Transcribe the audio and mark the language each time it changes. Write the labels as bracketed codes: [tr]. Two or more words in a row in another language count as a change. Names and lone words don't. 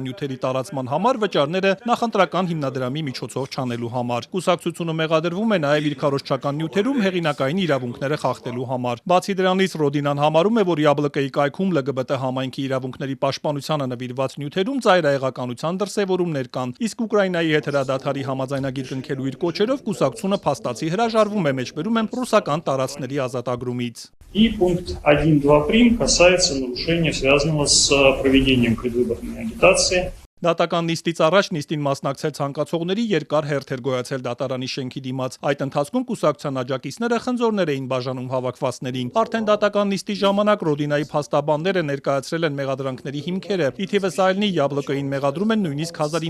[hy] նյութերի տարածման համար վճարները նախընտրական հիմնադրամի միջոցով չանելու համար։ Կուսակցությունը մեղադրվում է նաեւ իր քարոզչական նյութերում հեղինակային իրավունքները խախտելու համար։ Բացի դրանից Ռոդինան համարում է, որ ՅԱԲԼԿ-ի կայքում ԼԳԲՏ համայնքի իրավունքների պաշտպանությանը նվիրված նյութերում ծայրահեղականության դրսևորումներ կան, իսկ Ուկրաինայի հետ հրադադարի համաձայնագիր կնքելու իր կոչերով կուսակցությունը փաստացի հրաժարվում է, մեջբերում են ռուսական տարածքների ազատագրումից։ [ru] И пункт 1.2 прим. Касается нарушения, связанного с проведением предвыборной агитации. [hy] Դատական նիստից առաջ նիստին մասնակցել ցանկացողների երկար հերթ էր գոյացել դատարանի շենքի դիմաց։ Այդ ընթացքում կուսակցության աջակիցները խնձորներ էին բաժանում հավաքվածներին։ Արդեն դատական նիստի ժամանակ Ռոդինայի փաստաբանները ներկայացրել են մեղադրանքների հիմքերը։ Ի թիվս այլնի ՅԱԲԼԿ-ին մեղադրում են նույնիսկ